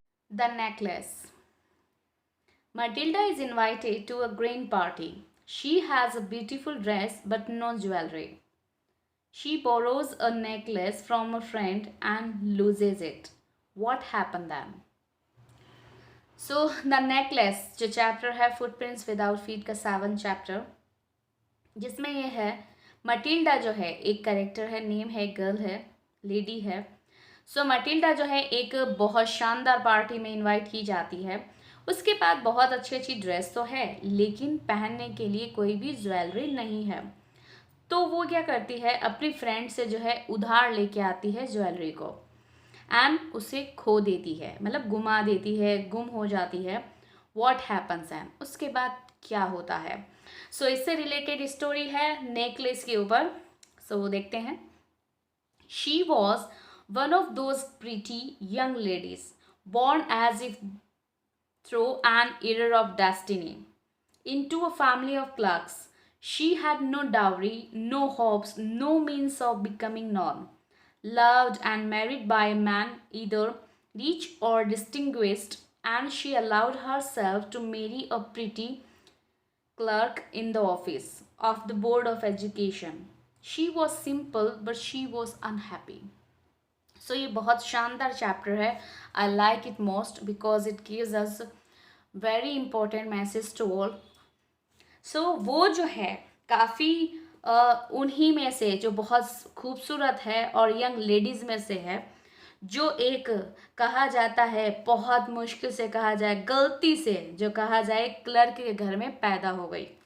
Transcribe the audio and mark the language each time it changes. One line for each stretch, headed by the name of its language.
English: The necklace. Matilda is invited to a green party. She has a beautiful dress but no jewelry. She borrows a necklace from a friend and loses it. What happened then? So the necklace
Hindi: जो chapter है footprints without feet का 7 chapter, जिसमें ये है Matilda जो है एक character है, नेम है, गर्ल है, लेडी है. सो मटिल्डा जो है एक बहुत शानदार पार्टी में इनवाइट की जाती है. उसके बाद बहुत अच्छी अच्छी ड्रेस तो है लेकिन पहनने के लिए कोई भी ज्वेलरी नहीं है. तो वो क्या करती है, अपनी फ्रेंड से जो है उधार लेके आती है ज्वेलरी को एंड उसे खो देती है, मतलब गुमा देती है, गुम हो जाती है.
English: what happens and
Hindi: उसके बाद क्या होता है. सो इससे रिलेटेड स्टोरी है नेकलेस के ऊपर. सो देखते हैं.
English: She was one of those pretty young ladies born as if through an error of destiny into a family of clerks. She had no dowry, no hopes, no means of becoming known, loved and married by a man either rich or distinguished, and she allowed herself to marry a pretty clerk in the office of the Board of Education. She was simple but she was unhappy.
Hindi: सो ये बहुत शानदार chapter है.
English: I like it most because it gives us very important message to all.
Hindi: सो वो जो है काफ़ी उन्हीं में से जो बहुत खूबसूरत है और यंग लेडीज़ में से है, जो एक कहा जाता है, बहुत मुश्किल से कहा जाए, गलती से जो कहा जाए क्लर्क के घर में पैदा हो गई.